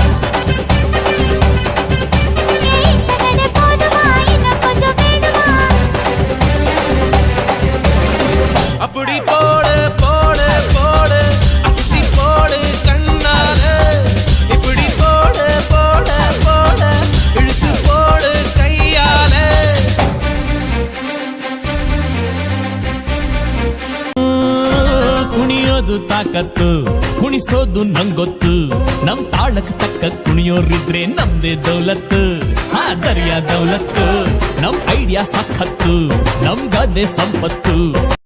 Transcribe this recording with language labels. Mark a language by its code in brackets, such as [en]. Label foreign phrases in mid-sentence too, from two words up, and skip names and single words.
[ta] அப்படி போடு போடு போடு அஸ்தி போடு கண்ணாலே இப்படி போடு போடு போடு இழுத்து போடு கையாலே [kn] ಕುಣಿಯೋದು ತಾಕತ್ತು ಕುಣಿಸೋದು ನಂಗೊತ್ತು ನಮ್ ತಾಳಕ್ ತಕ್ಕ ಕುಣಿಯೋರಿದ್ರೆ ನಮ್ದೇ ದೌಲತ್ತು ಆ ದರ್ಯಾ ದೌಲತ್ತು ನಮ್ ಐಡಿಯಾ ಸಖತ್ತು ನಮ್ ಗದ್ದೆ ಸಂಪತ್ತು